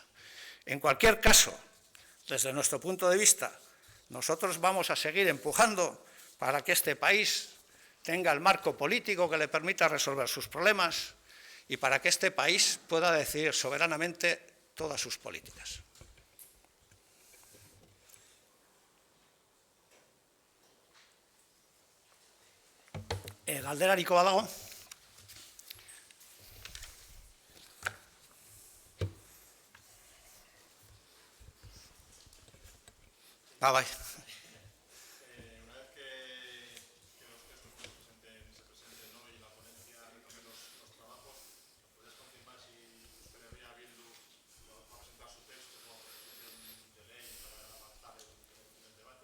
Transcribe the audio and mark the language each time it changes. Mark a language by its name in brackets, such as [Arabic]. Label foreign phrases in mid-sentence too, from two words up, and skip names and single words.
[Spanish] En cualquier caso, desde nuestro punto de vista, nosotros vamos a seguir empujando para que este país tenga el marco político que le permita resolver sus problemas y para que este país pueda decidir soberanamente todas sus políticas. [Basque] Galderariko badago. Bai. [Spanish] Una vez que los textos se presenten hoy y la ponencia retome los trabajos, ¿puedes confirmar si Euskal Herria Bildu va a presentar su texto como proposición de ley para avanzar en el debate?